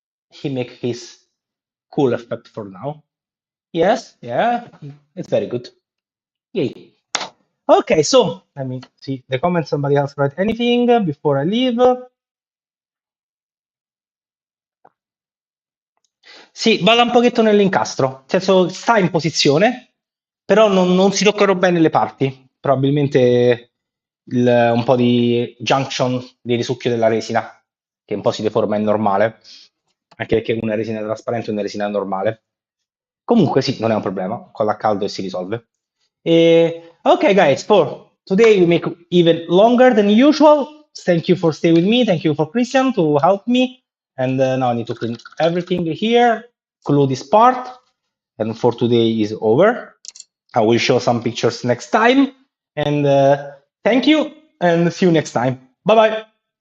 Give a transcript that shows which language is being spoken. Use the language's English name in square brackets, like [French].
[English] He make his cool effect for now. Yes, yeah, it's very good. Yay. Okay, so let me see the comments. Somebody else write anything before I leave? [Italian] Sì, balla un pochetto nell'incastro, nel senso sta in posizione, però non si toccano bene le parti. Probabilmente un po' di junction di risucchio della resina, che un po' si deforma, è normale, anche perché una resina trasparente e una resina normale. Comunque sì, non è un problema, con a caldo e si risolve. [English] Okay, guys, for today we make even longer than usual. Thank you for staying with me. Thank you for Christian to help me. And now I need to clean everything here, glue this part, and for today is over. I will show some pictures next time. And thank you, and see you next time. Bye bye.